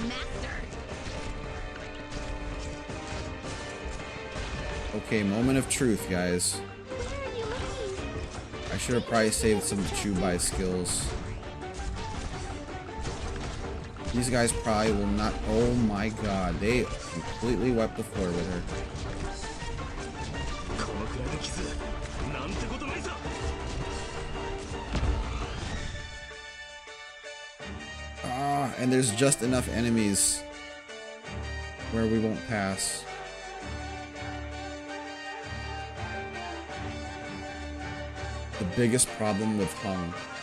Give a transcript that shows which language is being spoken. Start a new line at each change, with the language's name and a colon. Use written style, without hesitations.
English: master? Okay, moment of truth, guys. Where are you looking? I should have probably saved some of Quibai skills. These guys probably will not. Oh my god, they completely wiped the floor with her.
Japanese: このくらいの傷なんてことないさ。
English: Ah, and there's just enough enemies where we won't pass. The biggest problem with Hung.